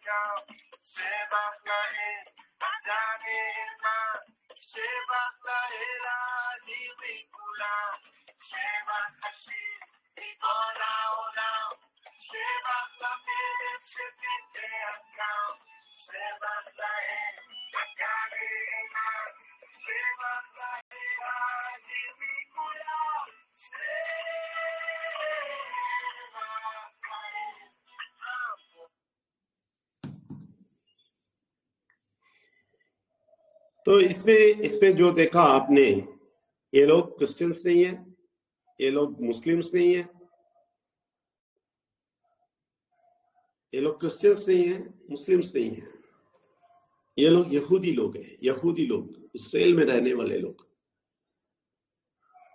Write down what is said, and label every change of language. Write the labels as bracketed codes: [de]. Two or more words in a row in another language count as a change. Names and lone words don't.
[he] קם, שבח לאל, אתה נאמן, שבח לאל האדיר מכולם, שבח השיר, ריבון העולם, שבח לפלט שמת ואז קם, שבח לאל, אתה נאמן, שבח לאל האדיר מכולם, [hi] तो इसमें जो देखा आपने, ये लोग क्रिश्चियंस नहीं है, ये लोग मुस्लिम्स नहीं है, ये लोग क्रिश्चियंस नहीं है, मुस्लिम्स नहीं है, ये लोग यहूदी लोग हैं, यहूदी लोग, इस्राएल में रहने वाले लोग।